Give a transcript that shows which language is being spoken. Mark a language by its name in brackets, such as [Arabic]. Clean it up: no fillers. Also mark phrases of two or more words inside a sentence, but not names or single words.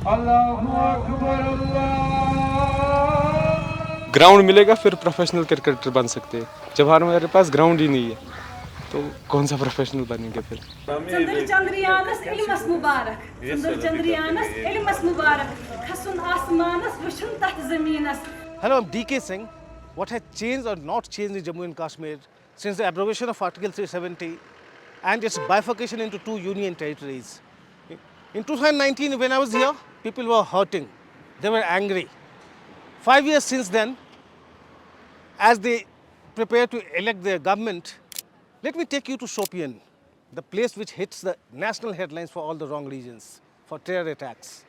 [Hindi] ग्राउंड मिलेगा फिर प्रोफेशनल क्रिकेटर बन सकते हैं। जब हमारे पास ग्राउंड ही नहीं है तो कौन सा प्रोफेशनल बनेंगे फिर। [Kashmiri] چندر چندریانس عِلمس مبارک، چندر چندریانس عِلمس مبارک، خسُن آسمانس وُچھُن تَتھ زمینس. [English] Hello, I'm DK Singh. What has changed or not changed in Jammu and Kashmir since the abrogation of Article 370 and its bifurcation into two union territories? In 2019, when I was here, people were hurting. They were angry. 5 years since then, as they prepare to elect their government, let me take you to Shopian, the place which hits the national headlines for all the wrong reasons, for terror attacks.